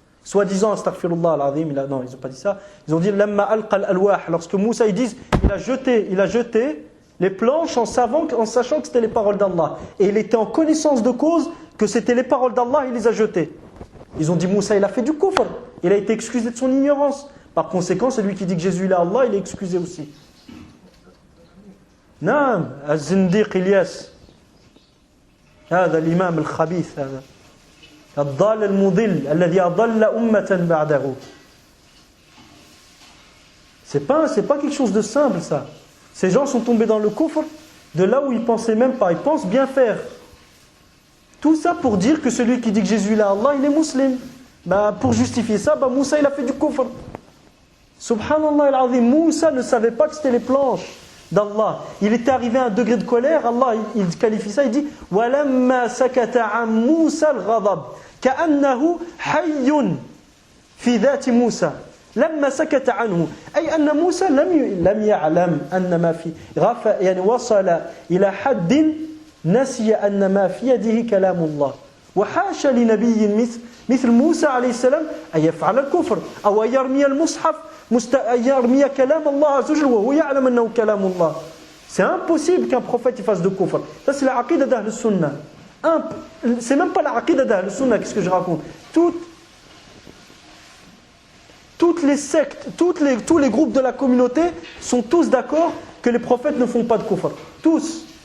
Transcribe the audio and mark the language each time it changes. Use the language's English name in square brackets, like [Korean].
[French] Soi-disant, astaghfirullah al-azim, non, ils n'ont pas dit ça. Ils ont dit [Arabic] lamma alqa al-alwah, [French] lorsque Moussa ils disent il a jeté les planches en sachant que c'était les paroles d'Allah. Et il était en connaissance de cause que c'était les paroles d'Allah, il les a jetées. Ils ont dit Moussa il a fait du kufr, il a été excusé de son ignorance. Par conséquent, celui qui dit que Jésus est Allah, il est excusé aussi. [Arabic] Naam, az-zindiq Ilyas. هذا الإمام الخبيث هذا الضال المضل الذي أضل أمة بعده. [French] C'est pas quelque chose de simple ça. Ces gens sont tombés dans le kufr de là où ils pensaient même pas, ils pensent bien faire. Tout ça pour dire que celui qui dit que Jésus est Allah, il est musulman. Pour justifier ça, Moussa il a fait du kufr. Subhanallah al-azim, Moussa ne savait pas que c'était les planches d'Allah. Il était arrivé à un degré de colère, Allah il qualifie ça, il dit [Arabic] وَلَمَّا سَكَتَ عَنْ مُوسَى الْغَضَبِ كَأَنَّهُ حَيٌّ فِي ذَاتِ مُوسَى لَمَّا سَكَتَ عَنْهُ أي أن موسى لم يعلم أن ما في يعني وصل إلى حد نسي أن ما في يده كلام الله وحاشا لنبي مثل موسى عليه السلام أن يفعل الكفر أو أن يرمي المصحف يرمي كلام الله عز وجل وهو يعلم أنه كلام الله. [French] C'est impossible qu'un prophète fasse de kufr. Ça c'est la aqida d'Ahl Sunnah. C'est même pas la aqida d'Ahl Sunnah, qu'est-ce que je raconte. Toutes les sectes, tous les groupes de la communauté sont tous d'accord que les prophètes ne font pas de kufr. Tous.